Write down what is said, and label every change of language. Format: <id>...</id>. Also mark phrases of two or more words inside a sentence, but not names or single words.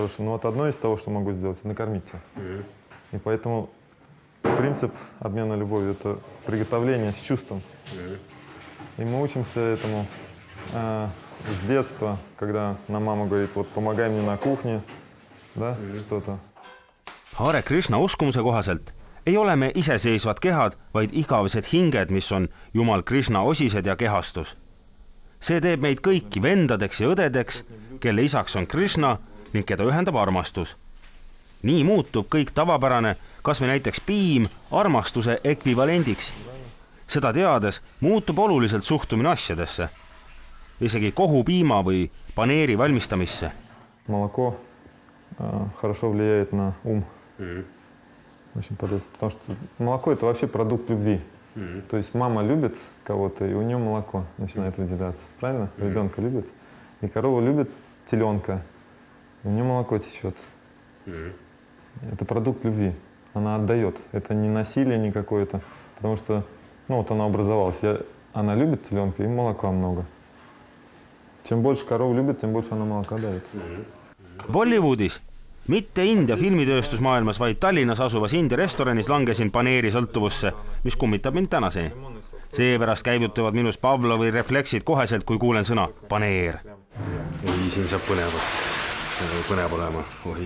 <ru>Но вот одно из того, что могу сделать — накормить тебя. И поэтому принцип обмена любовью — это приготовление с чувством. И мы учимся этому с детства, когда нам мама говорит, вот помогай мне на кухне, да, что-то.</ru> <et>Hare Krishna uskumuse kohaselt ei ole me iseseisvad kehad, vaid igavesed hinged, mis on Jumal Krishna osised ja kehastus. See teeb meid kõiki vendadeks ja õdedeks, kelle isaks on Krishna ning keda ühendab armastus. Nii muutub kõik tavapärane, kas või näiteks piim armastuse ekvivalendiks. Seda teades muutub oluliselt suhtumine asjadesse. Isegi kohupiima või paneeri valmistamisse.</et> <ru>Молоко хорошо влияет на ум. Очень полезно, потому что молоко — это вообще продукт любви. То есть мама любит кого-то, и у нее молоко начинает выделяться. Правильно? Ребенка любит. И корова любит теленка, и у нее молоко течет. Это продукт любви. Она отдает. Это не насилие ни какое-то. Потому что, ну вот она образовалась. Она любит теленка, и молока много. Чем больше корова любит, тем больше она молока дает.</ru> <et>Bollywoodis, mitte India filmitööstusmaailmas, vaid Tallinnas asuvas India restoranis langesin paneeri sõltuvusse, mis kummitab mind tänaseni. Seepärast käivutuvad minus Pavlovi refleksid koheselt, kui kuulen sõna paneer. Oi, siin saab põnev olema.</et>